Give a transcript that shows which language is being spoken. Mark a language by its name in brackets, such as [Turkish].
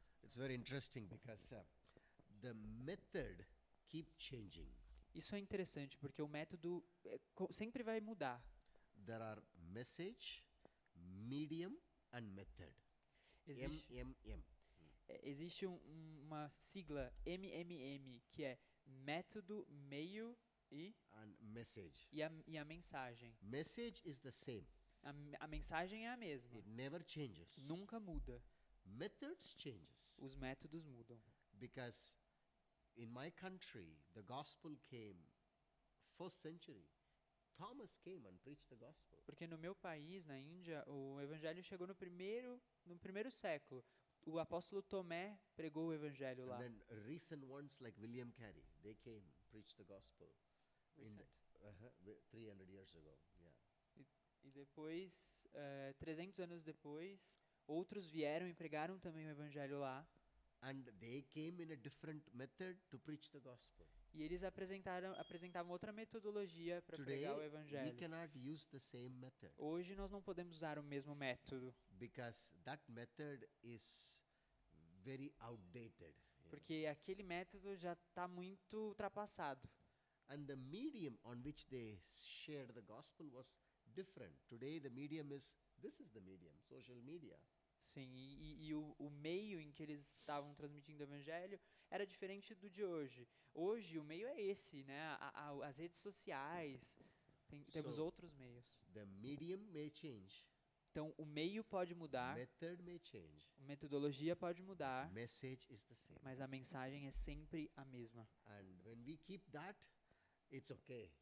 [English] It's very interesting because the method keep changing. [Portuguese] Isso é interessante porque o método sempre vai mudar. [English] There are message, medium, and method. MMM. [Portuguese] Existe uma sigla MMM, que é método, meio [English] And message. [Portuguese] e a mensagem. [English] Message is the same. [Portuguese] A mensagem é a mesma. [English] It never changes. [Portuguese] Nunca muda. [English] Methods changes. [Portuguese] Os métodos mudam. [English] Because in my country, the gospel came first century. Thomas came and preached the gospel. [Portuguese] Porque no meu país, na Índia, o evangelho chegou no primeiro século. O apóstolo Tomé pregou o evangelho lá. [English] And then recent ones like William Carey, they came, preached the gospel. In the, 300 years ago, yeah. [Portuguese] E depois, 300 anos depois, outros vieram e pregaram também o evangelho lá. [English] And they came in a different method to preach the gospel. [Portuguese] E eles apresentavam outra metodologia para pregar o [English] Today, we [Portuguese] evangelho. [English] cannot use the same method [Portuguese] Hoje nós não podemos usar o mesmo método, [English] because that method is very outdated. [Portuguese] porque aquele método já está muito ultrapassado. [English] And the medium on which they shared the gospel was different. Today, the medium this is the medium, social media. [Portuguese] Sim, e o meio em que eles estavam transmitindo o evangelho era diferente do de hoje. Hoje o meio é esse, né? As redes sociais, temos [English] So, [Portuguese] outros meios. [English] The medium may change, [Portuguese] Então o meio pode mudar, [English] method may change, [Portuguese] a metodologia pode mudar, [English] message is the same. [Portuguese] mas a mensagem é sempre a mesma. [English] And when we keep that, it's okay.